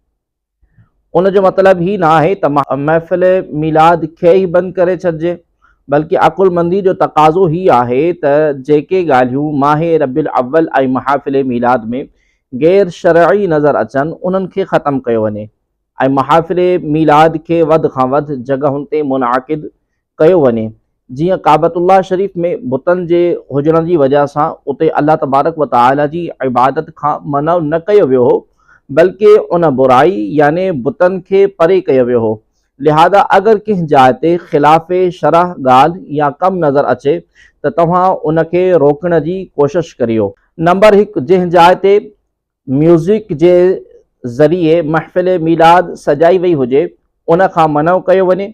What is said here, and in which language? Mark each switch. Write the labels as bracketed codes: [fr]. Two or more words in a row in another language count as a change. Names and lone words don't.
[sd] उन जो मतिलबु ही न आहे त महफ़िल मीलाद खे ई बंदि करे छॾिजे, बल्कि अकुलमंदी जो तक़ाज़ो ही आहे त जेके ॻाल्हियूं माह रबिल अव्वल ऐं महफ़िल मीलाद में गैर शरई नज़र अचनि उन्हनि खे ख़तमु कयो वञे ऐं महफ़िल मीलाद खे वधि खां वधि जॻहुनि ते मुनाक़िद कयो वञे। जीअं काबतुल्लाह शरीफ़ में बुतनि जे हुजण जी वजह सां उते अल्लाह [ar] تبارك وتعالى [sd] जी इबादत खां मना न कयो वियो हो, बल्कि उन बुराई याने बुतनि खे परे कयो वियो हो। लिहाजा अगर कंहिं जाइ ते ख़िलाफ़ शरह ॻाल्हि या कमु नज़र अचे त तव्हां उनखे रोकण जी कोशिश करियो। नंबर 1, जंहिं जाइ ते म्यूज़िक जे ज़रिए महफ़िल मीलाद सजाई वई हुजे उन खां मना कयो वञे।